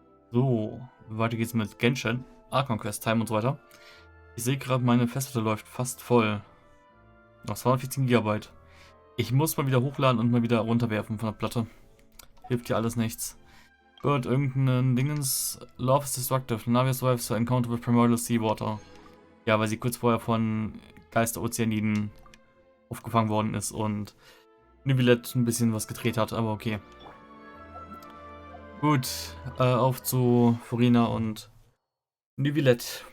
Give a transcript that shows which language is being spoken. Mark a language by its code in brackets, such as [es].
[de] So, weiter geht's mit Genshin, Quest Time und so weiter. Ich sehe gerade, meine Festplatte läuft fast voll. Noch 214 Gigabyte. Ich muss mal wieder hochladen und mal wieder runterwerfen von der Platte. Hilft hier alles nichts. Gut, irgendein Dingens. [en] Love is destructive. Navi survives to encounter with primordial seawater. [de] Ja, weil sie kurz vorher von Geisterozeaniden aufgefangen worden ist und Neuvillette ein bisschen was gedreht hat, aber okay. Gut, auf zu Furina und Neuvillette.